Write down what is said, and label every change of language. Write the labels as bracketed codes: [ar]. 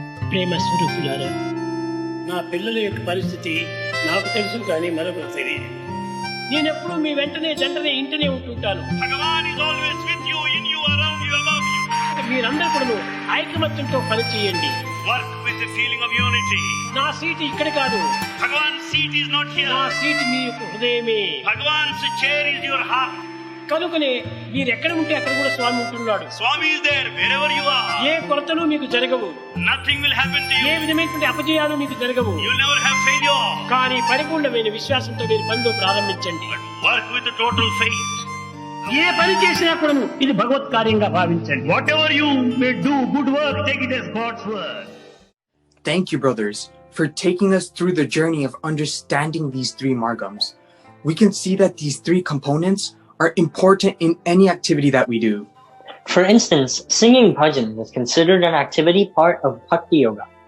[te] ప్రేమ స్వరూపులారా, నా పిల్లల యొక్క పరిస్థితి నాకు తెలుసు, కానీ మరొకరు తెలియదు. నేనెప్పుడు మీ వెంటనే జంటనే ఇంటనే ఉంటుంటాను. [en] Bhagavan is always with you, in you, around you, above you. [te] మీరందరూ కూడా ఐకమత్యంతో పని చేయండి. [en] Work with a feeling of unity. [te] నా సీట్ ఇక్కడ కాదు. [en] Bhagawan's seat is not here. [te] నా సీట్ మీ యొక్క హృదయమే. [en] Bhagawan's chair is your heart. [te] కనుకనే మీరు ఎక్కడ ఉంటే అక్కడ కూడా స్వామి ఉంటున్నాడు. [en] Swami is there wherever you are. [te] ఏ కొరతలు మీకు జరగవు. [en] Nothing will happen to you. [te] ఏ విధమైనటువంటి అపజయాలు మీకు జరగవు. [en] You will never have failure. [te] కానీ పరిపూర్ణమైన విశ్వాసంతో మీరు పనిలో ప్రారంభించండి. [en] Work with the total faith. [te] ఏ పని చేసినా కూడా ఇది భగవత్ కార్యంగా భావించండి. [en] Whatever you may do, good work, take it as God's work. Thank you, brothers, for taking us through the journey of understanding these three margams. We can see that these three components are important in any activity that we do. For instance, singing bhajan is considered an activity part of Bhakti Yoga.